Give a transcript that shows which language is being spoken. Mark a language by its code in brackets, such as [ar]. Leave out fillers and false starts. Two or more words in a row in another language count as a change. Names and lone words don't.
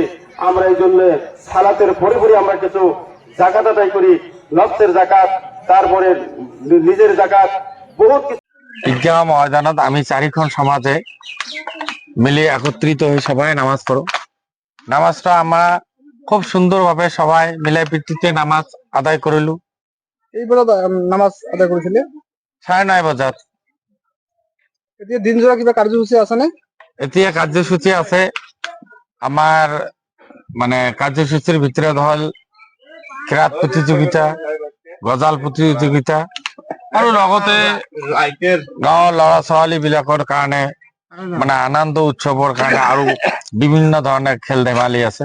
[bn] আমরা এই জন্য সালাতের পরে পরে আমরা কিছু জাকাত আদায় করি, নফসের জাকাত, তারপরে নিজের জাকাত, বহুত কিছু। ঈদগাহ ময়দানত আমি চারিখন সমাজে মিলে একত্রিত হয়ে সবাই নামাজ পড়ো। নামাজটা আমরা খুব সুন্দরভাবে সবাই মিলে পিতৃতে নামাজ আদায় করিলু। [as] এইবেলা নামাজ আদায় কৰিছিলে 9:30 বজাত। এতিয়া দিনজোৰা কিবা কাৰ্যসূচী আছে নে? এতিয়া কাৰ্যসূচী আছে, আমাৰ মানে কাৰ্যসূচীৰ ভিতৰত হল ক্ৰীড়া প্ৰতিযোগিতা, গজাল প্ৰতিযোগিতা আৰু লগতে গাঁৱৰ ল'ৰা ছোৱালী বিলাকৰ কাৰণে মানে আনন্দ উৎসৱৰ কাৰণে আৰু বিভিন্ন ধৰণৰ খেল ধেমালি আছে।